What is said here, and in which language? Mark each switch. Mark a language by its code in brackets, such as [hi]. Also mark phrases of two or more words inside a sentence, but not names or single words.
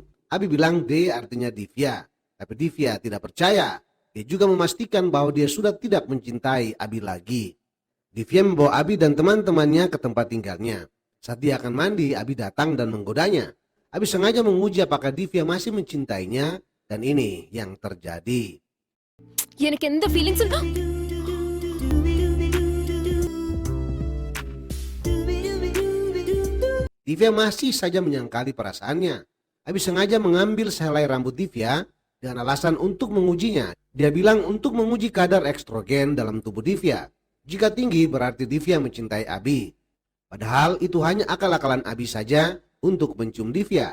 [id] Abi bilang D artinya Divya. Tapi Divya tidak percaya. Dia juga memastikan bahwa dia sudah tidak mencintai Abi lagi. Divya membawa Abi dan teman-temannya ke tempat tinggalnya. Saat dia akan mandi, Abi datang dan menggodanya. Abi sengaja menguji apakah Divya masih mencintainya dan ini yang terjadi. [ta] எனக்கு எந்த ஃபீலிங்ஸும் [id] Divya masih saja menyangkali perasaannya. Abi sengaja mengambil sehelai rambut Divya dengan alasan untuk mengujinya. Dia bilang untuk menguji kadar estrogen dalam tubuh Divya. Jika tinggi berarti Divya mencintai Abi. Padahal itu hanya akal-akalan Abi saja untuk mencium Divya.